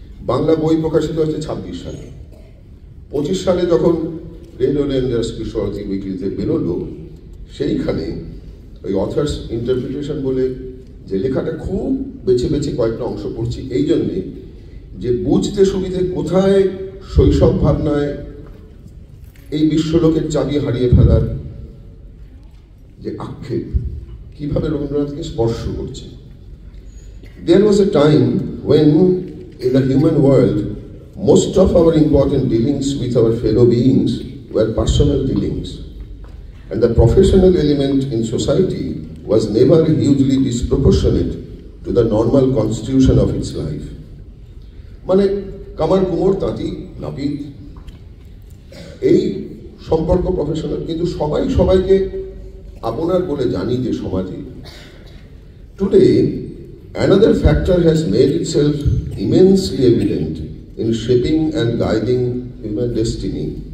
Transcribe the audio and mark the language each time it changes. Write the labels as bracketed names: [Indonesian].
[Bangla] বাংলা বই প্রকাশিত হচ্ছে 26 সালে। 25 সালে যখন রেড ওলিয়েন্ডার্স বিশ্বভারতী উইকলিতে বেরোলো, সেইখানে ওই অথার্স ইন্টারপ্রিটেশন বলে যে লেখাটা খুব বেছে বেছে কয়েকটা অংশ পড়ছি এই জন্যে যে বুঝতে সুবিধে কোথায় শৈশব ভাবনায় এই বিশ্বলোকের চাবি হারিয়ে ফেলার যে আক্ষেপ কিভাবে রবীন্দ্রনাথকে স্পর্শ করছে। [English] There was a time when in the human world most of our important dealings with our fellow beings were personal dealings, and the professional element in society was never hugely disproportionate to the normal constitution of its life. [Bangla] মানে কামার কুমোর তাঁতি নাপিত এই সম্পর্ক professional, কিন্তু সবাই সবাইকে আপনার বলে জানি যে সমাজে। [English] Today, another factor has made itself immensely evident in shaping and guiding human destiny.